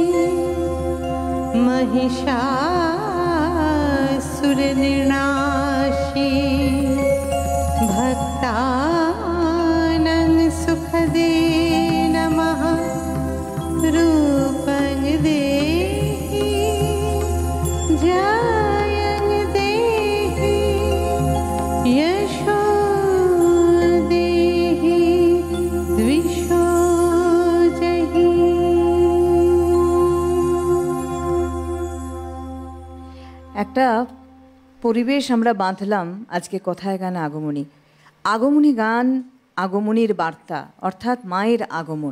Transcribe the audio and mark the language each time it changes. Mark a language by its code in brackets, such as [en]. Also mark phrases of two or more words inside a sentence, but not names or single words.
[sa] महिषासुरनिर्नाशी, भक्तानां सुखदे नमः। रूपं देहि जयं देहि, यशो [bn] একটা পরিবেশ আমরা বাঁধলাম আজকে কথায় গান আগমনী। আগমনী গান, আগমনীর বার্তা, অর্থাৎ মায়ের আগমন।